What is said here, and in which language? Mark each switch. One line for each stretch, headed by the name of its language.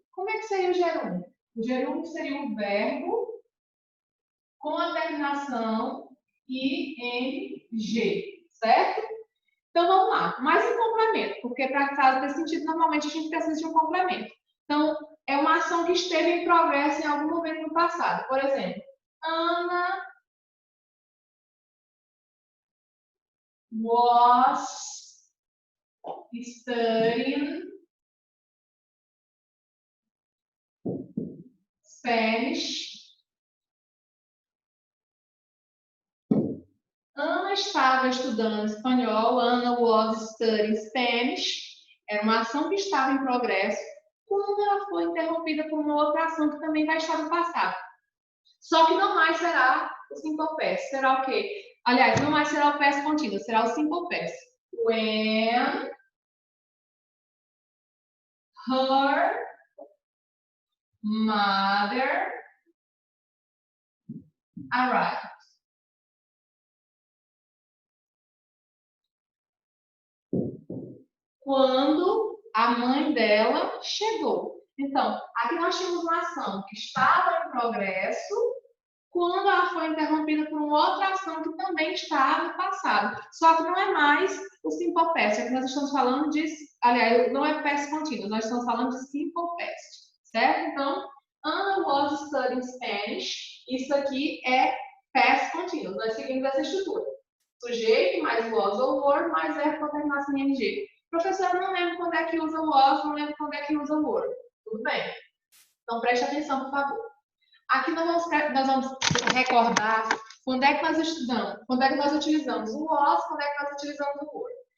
Portuguese: Como é que seria o gerúndio? O gerúndio seria o verbo com a terminação ing, certo? Então, vamos lá. Mais um complemento, porque para fazer sentido, normalmente a gente precisa de um complemento. Então, é uma ação que esteve em progresso em algum momento no passado. Por exemplo,
English: Ana was studying Spanish.
Portuguese: Ana estava estudando espanhol.
English: Ana was studying Spanish.
Portuguese: Era uma ação que estava em progresso quando ela foi interrompida por uma outra ação que também vai estar no passado. Só que não mais será o simple past. Será o quê? Aliás, não mais será o past continuous, será o simple past.
English: When her mother arrived.
Portuguese: Quando a mãe dela chegou. Então, aqui nós tínhamos uma ação que estava em progresso quando ela foi interrompida por uma outra ação que também está no passado. Só que não é mais o simple past. Aqui nós estamos falando de... Aliás, não é past continuous, nós estamos falando de simple past. Certo? Então,
English: Anna was studying Spanish.
Portuguese: Isso aqui é past continuous. Nós seguimos essa estrutura. Sujeito, mais was ou were, mais verbo com terminação em ing. Professor, eu não lembro quando é que usa o was, não lembro quando é que usa o were. Tudo bem? Então, preste atenção, por favor. Aqui nós vamos recordar quando é que nós estudamos, quando é que nós utilizamos o was, quando é que nós utilizamos o were.